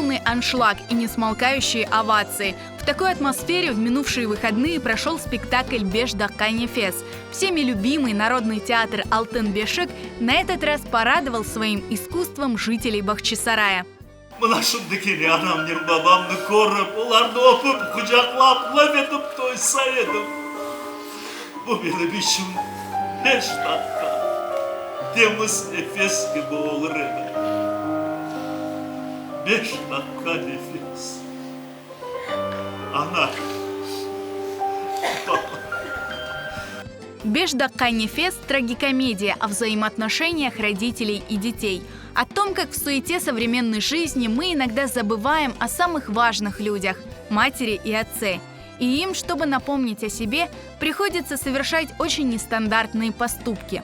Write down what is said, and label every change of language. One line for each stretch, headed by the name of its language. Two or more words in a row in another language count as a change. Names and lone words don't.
Russian: аншлаг и несмолкающие овации. В такой атмосфере в минувшие выходные прошел спектакль «Беш Даккайне Фес». Всеми любимый народный театр «Алтын Бешик» на этот раз порадовал своим искусством жителей Бахчисарая.
Crimean Tatar: Mına şundaki anamdır babamdı korup, onları öpüp, kucaklap, laf edip doysaydım. Bu benim işim 5 dakika. Temiz nefes gibi olur edi. 5 dakika nefes. Ana. Baba.
Russian: «Беш Даккайне Фес» – трагикомедия о взаимоотношениях родителей и детей. О том, как в суете современной жизни мы иногда забываем о самых важных людях – матери и отце. И им, чтобы напомнить о себе, приходится совершать очень нестандартные поступки.